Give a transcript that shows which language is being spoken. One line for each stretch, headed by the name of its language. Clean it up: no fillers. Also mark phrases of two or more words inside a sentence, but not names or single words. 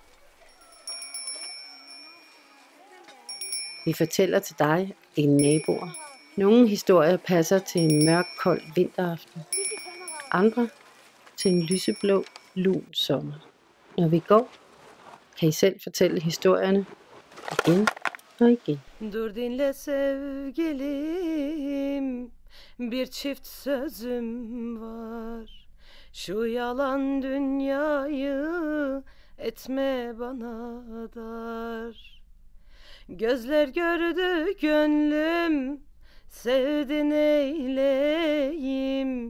Danish: Vi fortæller til dig og dine naboer. Nogle historier passer til en mørk, kold vinteraften. Andre til en lyseblå, lun sommer. Når vi går, kan I selv fortælle historierne igen Haydi.
Turkish: Dur dinle sevgilim, bir çift sözüm var. Şu yalan dünyayı etme bana dar. Gözler gördü gönlüm, sevdi neyleyim.